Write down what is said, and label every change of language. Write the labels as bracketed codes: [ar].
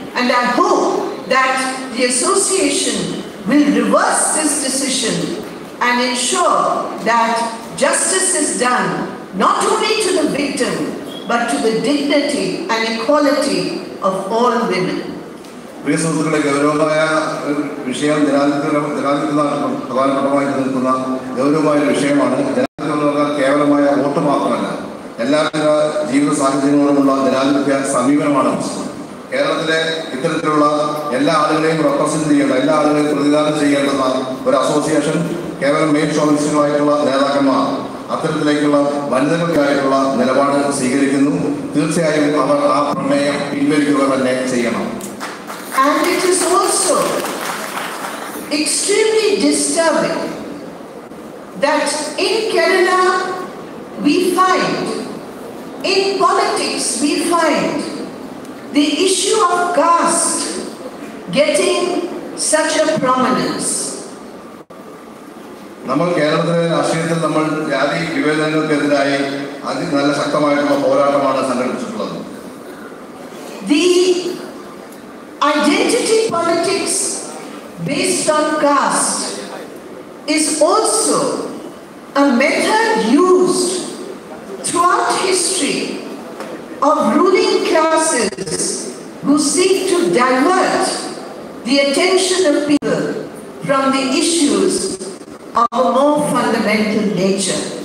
[en] And I hope that the association will reverse this decision and ensure that justice is done not only to the victim but to the dignity and equality of all women. [ml] പ്രിയ സുഹൃത്തുക്കളെ, ഗൗരവമായ വിഷയം ജനാധിപത്യത്തിനാണ് പ്രധാനപ്പെട്ടമായി നിൽക്കുന്ന ഗൗരവമായ വിഷയമാണ്. ജനാധിപത്യം എന്ന് പറഞ്ഞാൽ കേവലമായ വോട്ട് മാത്രമല്ല, എല്ലാവിധ ജീവിത സാഹചര്യങ്ങളോടുമുള്ള ജനാധിപത്യ സമീപനമാണ്. കേരളത്തിലെ ഇത്തരത്തിലുള്ള എല്ലാ ആളുകളെയും റെപ്രസെന്റ് ചെയ്യേണ്ട, എല്ലാ ആളുകളെയും പ്രതിദാനം ചെയ്യേണ്ടുന്ന ഒരു അസോസിയേഷൻ കേവലം മെയിൻ ഷോവിനിസ്റ്റുകളായിട്ടുള്ള നേതാക്കന്മാർ അത്തരത്തിലേക്കുള്ള വനിതകൾക്കായിട്ടുള്ള നിലപാട് സ്വീകരിക്കുന്നു. തീർച്ചയായും അവർ ആ പ്രമേയം പിൻവലിക്കുക തന്നെ ചെയ്യണം. [en] And it is also extremely disturbing that in Kerala we find, in politics we find the issue of caste getting such a prominence. [ml] നമ്മൾ കേരളത്തിലെ രാഷ്ട്രീയത്തിൽ നമ്മൾ ജാതി വിവേചനങ്ങൾക്കെതിരായി നല്ല ശക്തമായിട്ടുള്ള പോരാട്ടമാണ് സംഘടിപ്പിച്ചിട്ടുള്ളത്. [en] The identity politics based on caste is also a method used throughout history of ruling classes who seek to divert the attention of people from the issues of a more fundamental nature.